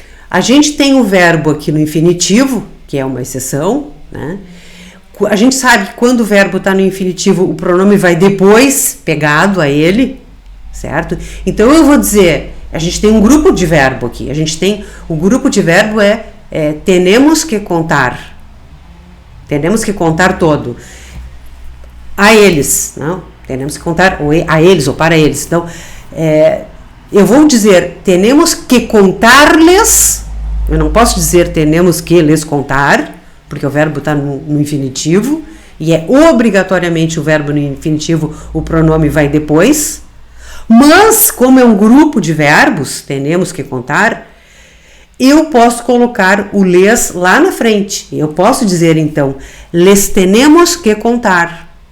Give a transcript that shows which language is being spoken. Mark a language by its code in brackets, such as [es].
[pt] A gente tem o verbo aqui no infinitivo, que é uma exceção, né? A gente sabe que quando o verbo está no infinitivo, o pronome vai depois, pegado a ele, certo? Então, eu vou dizer, a gente tem um grupo de verbo aqui. O grupo de verbo [es] tenemos que contar. Tenemos que contar todo. [pt] a eles, não? Temos que contar a eles ou para eles. Então, eu vou dizer, temos que contar-lhes, eu não posso dizer temos que lhes contar, porque o verbo está no infinitivo, e é obrigatoriamente o verbo no infinitivo, o pronome vai depois, mas como é um grupo de verbos, temos que contar, eu posso colocar o les lá na frente, eu posso dizer então, [es] les tenemos que contar.